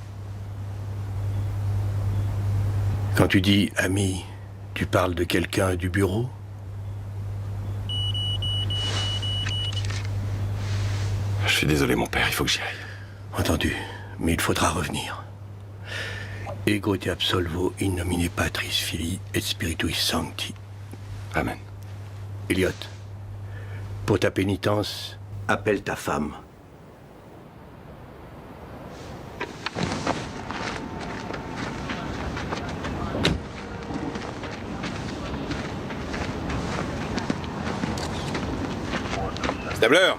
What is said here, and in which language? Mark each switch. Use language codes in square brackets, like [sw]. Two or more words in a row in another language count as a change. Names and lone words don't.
[fr] Quand tu dis « ami », tu parles de quelqu'un du bureau? Je suis désolé, mon père, il faut que j'y aille. Entendu, mais il faudra revenir. [la] Ego te absolvo in nomine Patris Filii et Spiritui Sancti. Amen. [fr] Elliot, pour ta pénitence, appelle ta femme. Stabler!